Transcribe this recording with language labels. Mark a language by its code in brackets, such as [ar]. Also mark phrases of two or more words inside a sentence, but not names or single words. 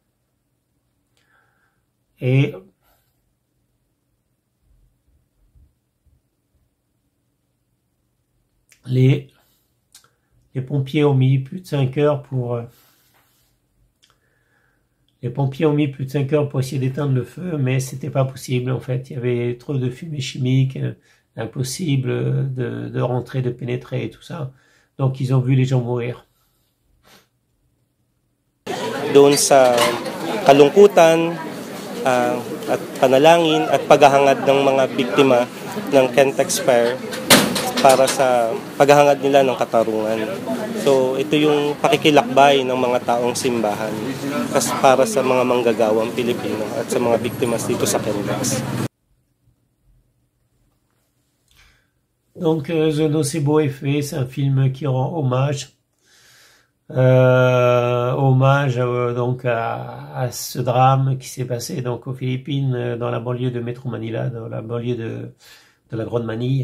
[fr] Et les pompiers ont mis plus de 5 heures pour essayer d'éteindre le feu, mais c'était pas possible en fait. Il y avait trop de fumée chimique, impossible de rentrer, de pénétrer et tout ça. Donc ils ont vu les gens mourir. [tl] Doon sa kalungkutan at panalangin at paghahangad ng mga biktima ng Kentex Fire para sa paghahangad nila ng katarungan. So ito yung pakikilakbay ng mga taong simbahan para sa mga manggagawang Pilipino at sa mga biktima dito sa Kentex. [fr] Donc The Nocebo est fait, c'est un film qui rend hommage donc à ce drame qui s'est passé donc aux Philippines, dans la banlieue de Metro Manila, dans la banlieue de la Grande Manille.